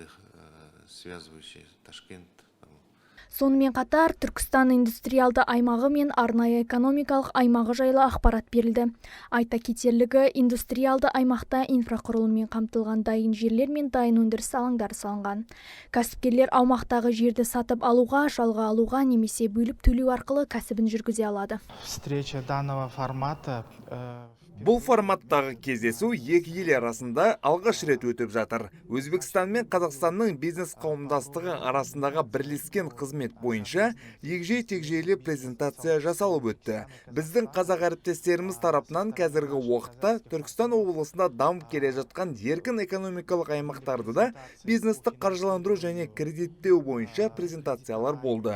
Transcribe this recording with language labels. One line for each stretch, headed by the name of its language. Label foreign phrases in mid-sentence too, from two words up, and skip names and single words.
Kazakh: Сонымен қатар Түркістан индустриалды аймағы мен арнайы экономикалық аймағы жайлы ақпарат берілді. Айта кетерлігі, индустриалды аймақта инфрақұрылыммен қамтылған дайын жерлер мен дайын өндіріс алаңдары салынған. Кәсіпкерлер аумақтағы жерді сатып алуға, жалға алуға немесе бөліп төлеу арқылы кәсібін жүргізе алады.
Russian: Встреча данного формата
Kazakh: Бұл форматтағы кездесу екі ел арасында алғаш рет өтіп жатыр. Өзбекстан мен Қазақстанның бизнес қауымдастығы арасындағы бірлескен қызмет бойынша егжей-тегжейлі презентация жасалып өтті. Біздің қазақ әріптестеріміз тарапынан қазіргі уақытта Түркістан облысында дамып келе жатқан еркін экономикалық аймақтарды да бизнесті қаржыландыру және кредиттеу бойынша презентациялар болды.